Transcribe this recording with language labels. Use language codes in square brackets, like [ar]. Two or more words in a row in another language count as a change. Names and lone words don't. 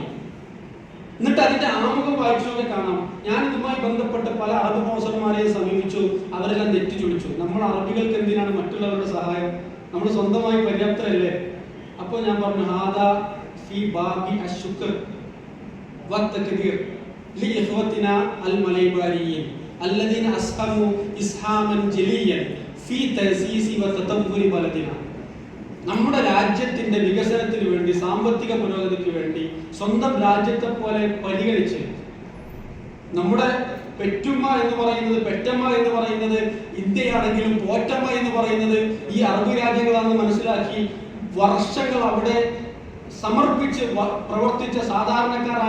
[ml] എന്നിട്ട് അതിന്റെ ആമുഖം വായിച്ചൊക്കെ കാണാം. ഞാൻ ഇതുമായി ബന്ധപ്പെട്ട് പല അറബ് പ്രൊഫസർമാരെ സമീപിച്ചു. അവരെല്ലാം തെറ്റിച്ചുടിച്ചു. നമ്മൾ അറബികൾക്ക് എന്തിനാണ് മറ്റുള്ളവരുടെ സഹായം? നമ്മൾ സ്വന്തമായി പര്യാപ്തരല്ലേ? അപ്പോൾ ഞാൻ പറഞ്ഞു, [ar] هذا في باب الشكر والتكبير لإخوتنا المليباريين الذين أسهموا إسهاما جليا في تأسيس وتطور بلدنا. [ml] നമ്മുടെ രാജ്യത്തിന്റെ വികസനത്തിന് വേണ്ടി, സാമ്പത്തിക പുരോഗതിക്ക് വേണ്ടി സ്വന്തം രാജ്യത്തെ പോലെ പരിഗണിച്ച് നമ്മുടെ പെറ്റുമ്മ എന്ന് പറയുന്നത്, പെറ്റമ്മ എന്ന് പറയുന്നത് ഇന്ത്യയാണെങ്കിലും പോറ്റമ്മ എന്ന് പറയുന്നത് ഈ അറബ് രാജ്യങ്ങളാണെന്ന് മനസ്സിലാക്കി വർഷങ്ങൾ അവിടെ സമർപ്പിച്ച് പ്രവർത്തിച്ച സാധാരണക്കാരായ